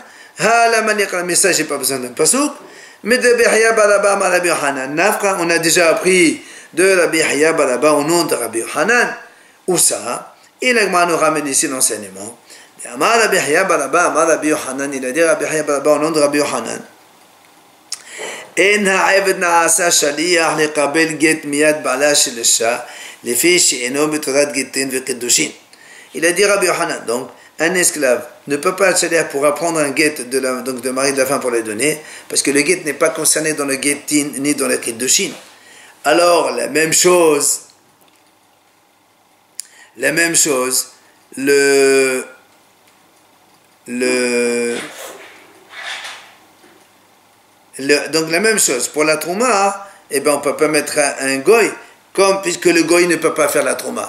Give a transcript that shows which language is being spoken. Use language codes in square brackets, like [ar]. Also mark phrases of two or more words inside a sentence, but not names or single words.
[fr] Mais ça, j'ai pas besoin d'un pasouk. Mais de Bihya Balaba Rabbi Yohanan. On a déjà appris de Rabbi Yahya Balaba au nom de Rabbi Yohanan. Où ça? Et l'Agma nous ramène ici l'enseignement. [he] אמר רבי חייא בר אבא, אמר רבי יוחנן, [fr] il a dit Rabbi Yahya Balaba au nom de Rabbi Yohanan. [he] אין העבד נעשה שליח לקבל גט מיד בעלה של אשה לפי שאינו בתורת גיטין וקידושין. [fr] Il a dit Rabbi Yohanan, donc un esclave ne peut pas être shaliach pour apprendre un get de mari de la femme pour les donner, parce que le get n'est pas concerné dans le getin ni dans le kedushin. Alors la même chose, donc la même chose pour la trouma, eh ben on peut pas mettre un goy, comme puisque le goy ne peut pas faire la trouma.